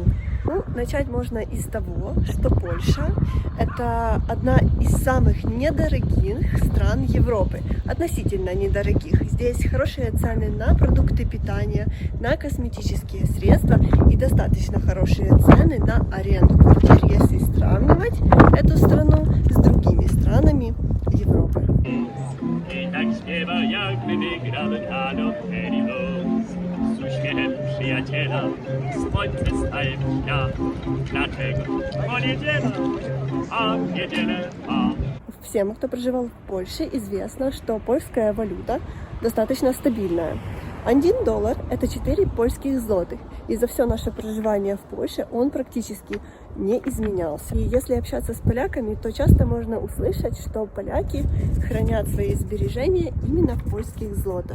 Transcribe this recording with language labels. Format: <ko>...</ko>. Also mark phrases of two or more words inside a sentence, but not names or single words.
<ru>Ну, начать можно из того, что Польша – это одна из самых недорогих стран Европы, относительно недорогих. Здесь хорошие цены на продукты питания, на косметические средства и достаточно хорошие цены на аренду квартир, если сравнивать эту страну с другими странами Европы.</ru> <pl>I tak śpiewa, jakby wygrałem na loterii los. Z uśmiechem przyjaciela, słońce staje w dnia. Dlaczego? Bo niedziela, a w niedzielę, a...</pl> <ru>Всем, кто проживал в Польше, известно, что польская валюта достаточно стабильная. $1 – это 4 польских злотых. И за все наше проживание в Польше он практически не изменялся. И если общаться с поляками, то часто можно услышать, что поляки хранят свои сбережения именно в польских злотах.</ru>